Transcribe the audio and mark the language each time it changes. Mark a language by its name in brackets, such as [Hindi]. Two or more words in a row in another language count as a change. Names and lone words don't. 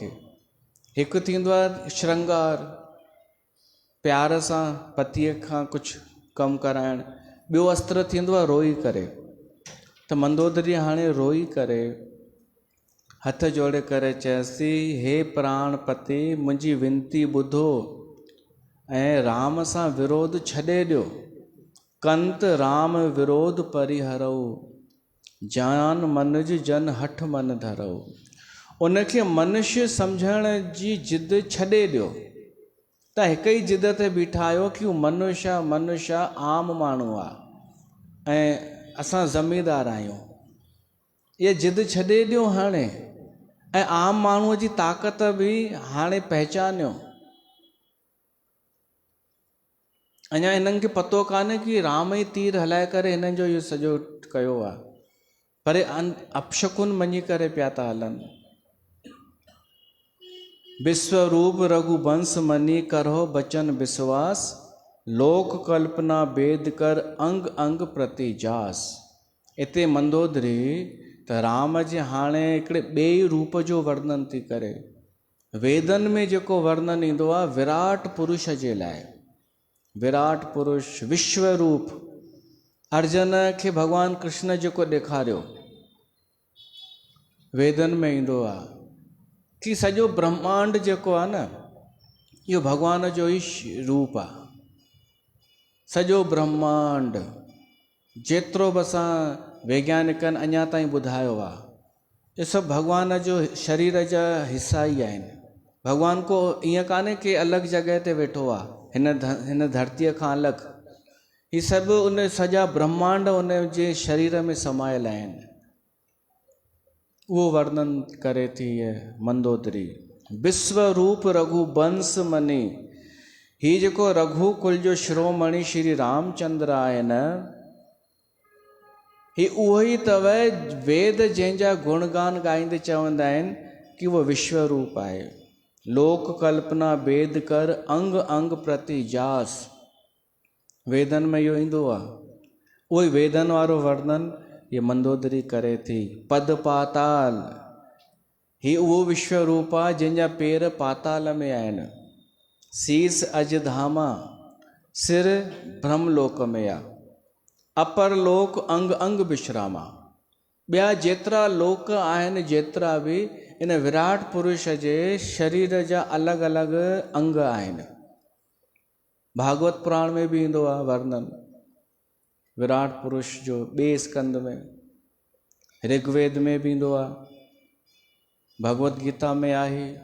[Sindhi] हिकु थींदो आहे श्रंगार, प्यार सां पतीअ खां कुझु कमु कराइणु, ॿियो अस्त्र थींदो आहे रोई करे। त मंदोदरी हाणे रोई करे हथ जोड़े करे चएसि, हे प्राण पति मुंहिंजी विनती ॿुधो ऐं राम सां विरोध छॾे ॾियो। [Awadhi] कंत राम विरोध परिहरऊ, जान मनुज जन हठ मन धरऊ। [Sindhi] उनखे मनुष्य सम्झण जी जिद छॾे ॾियो। त हिकु ई जिद ते बीठा आहियो कि हू मनुष्य आम माण्हू आहे ऐं असां ज़मीदार आहियूं। इहा जिद छॾे ॾियो हाणे, ऐं आम माण्हूअ जी ताक़त बि हाणे पहचानियो। अञा हिननि खे पतो कान्हे कि राम ई तीर हलाए करे हिननि जो इहो सॼो कयो आहे, पर अपशकुन मञी करे पिया था हलनि। [Awadhi] विश्वरूप रघुवंश मनी करहो बचन विश्वास, लोक कल्पना वेद कर अंग अंग प्रति जास। [Sindhi] इते मंदोदरी त राम जे हाणे हिकिड़े ॿिए रूप जो वर्णन थी करे। वेदनि में जेको वर्णन ईंदो आहे विराट पुरुष जे लाइ, विराट पुरुष विश्वरूप अर्जुन खे भॻवानु कृष्ण जेको ॾेखारियो वेदनि में ईंदो आहे कि सॼो ब्रह्मांड जेको आहे न, इहो भॻवान जो ई रूप आहे। सॼो ब्रह्मांड जेतिरो बि असां वैज्ञानिकनि अञा ताईं ॿुधायो आहे, ये सभु भॻवान जो शरीर जा हिसा ई आहिनि। भॻवान को ईअं कान्हे कि अलॻि जॻह ते वेठो आहे हिन धरतीअ खां अलॻि। ही सभु उन सॼा ब्रह्मांड उन जे शरीर में समायल आहिनि। उहो वर्णन करे थी मंदोदरी। [Awadhi] विश्व रूप रघुवंश मनी, [Sindhi] ही जेको रघुकुल जो शिरोमणि श्री रामचंद्र आहे न, ही उहो ई अथव वेद जंहिंजा गुणगान ॻाईंदे चवंदा आहिनि कि उहो विश्व रूप आहे। [Awadhi] लोक कल्पना वेद कर अंग अंग प्रति जास, [Sindhi] वेदन में इहो ईंदो आहे। उहो ई वेदन वारो वर्णन ये मंदोदरी करे थी। [Awadhi] पद पाताल, [Sindhi] ही उहो विश्व रूप आहे जंहिंजा पेर पाताल में आहिनि। [Awadhi] शीस अजधामा, [Sindhi] सिर ब्रह्मलोक में आहे। [Awadhi] अपर लोक अंग अंग विश्रामा, [Sindhi] ॿिया जेतिरा लोक आहिनि, जेतिरा बि इन विराट पुरुष जे शरीर जा अलॻि अलॻि अंग आहिनि। भागवत पुराण में बि ईंदो आहे वर्णन विराट पुरुष जो, ॿिए स्कंद में। ऋग्वेद में बि ईंदो आहे, भगवत गीता में आहे।